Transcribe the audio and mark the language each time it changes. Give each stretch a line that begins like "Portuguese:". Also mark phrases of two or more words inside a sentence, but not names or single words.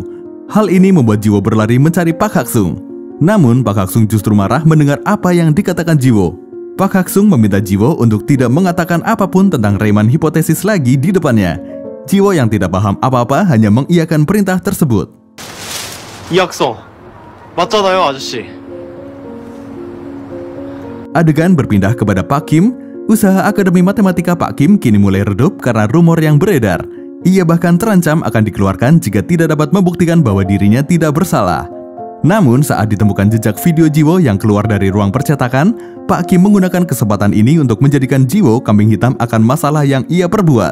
Indonesian: Hal ini membuat Jiwo berlari mencari Pak Hak Sung. Namun, Pak Hak Sung justru marah mendengar apa yang dikatakan Jiwo. Pak Hak Sung meminta Jiwo untuk tidak mengatakan apapun tentang Riemann hipotesis lagi di depannya. Jiwo yang tidak paham apa-apa hanya mengiyakan perintah tersebut.
Korean: 이 약속 맞잖아요, 아저씨.
Indonesian: Adegan berpindah kepada Pak Kim. Usaha Akademi Matematika Pak Kim kini mulai redup karena rumor yang beredar. Ia bahkan terancam akan dikeluarkan jika tidak dapat membuktikan bahwa dirinya tidak bersalah. Namun saat ditemukan jejak video Jiwo yang keluar dari ruang percetakan, Pak Kim menggunakan kesempatan ini untuk menjadikan Jiwo kambing hitam akan masalah yang ia perbuat.